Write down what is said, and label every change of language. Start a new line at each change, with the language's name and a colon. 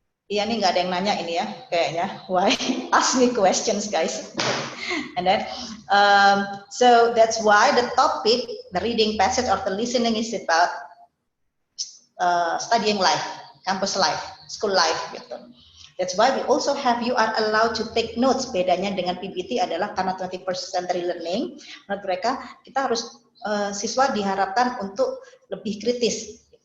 Indonesian: Iya nih nggak ada yang nanya ini ya, kayaknya.
English: Why? Ask me questions, guys. And then, so that's why the topic, the reading passage or the listening is about studying life, campus life, school life, gitu. That's why we also have, you are allowed to take notes.
Indonesian: Bedanya dengan PPT adalah karena 20% learning, menurut mereka kita harus, siswa diharapkan untuk lebih kritis.